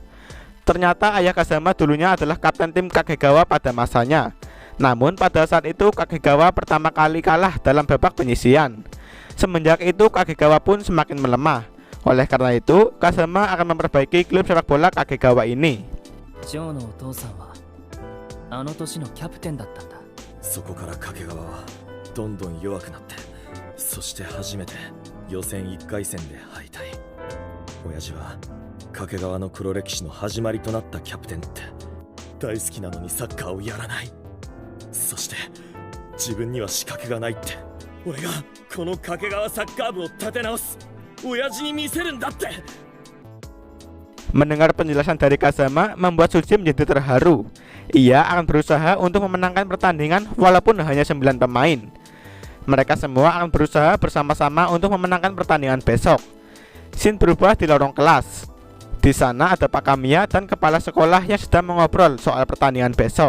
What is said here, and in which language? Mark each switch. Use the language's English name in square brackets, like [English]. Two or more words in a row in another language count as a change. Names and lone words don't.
[Indonesian] Ternyata ayah Kazama dulunya adalah kapten tim Kagegawa pada masanya. Namun pada saat itu Kagegawa pertama kali kalah dalam babak penyisian. Semenjak itu Kagegawa pun semakin melemah. Oleh karena itu, Kazama akan memperbaiki klub sepak bola Kagegawa ini. [Japanese] ジョーのお父さんはあの年のキャプテンだったんだ。そこから掛川はどんどん弱くなって、そして初めて予選1回戦で敗退。親父は掛川の黒歴史の始まりとなったキャプテンって大好きなのにサッカーをやらない。そして自分には資格がないって。俺がこの掛川サッカー部を立て直す。親父に見せるんだって。 [Indonesian] Mendengar penjelasan dari Kazama membuat Suji menjadi terharu. Ia akan berusaha untuk memenangkan pertandingan walaupun hanya 9 pemain. Mereka semua akan berusaha bersama-sama untuk memenangkan pertandingan besok. Scene berubah di lorong kelas. Di sana ada Pak Kamiya dan kepala sekolah yang sedang mengobrol soal pertandingan besok.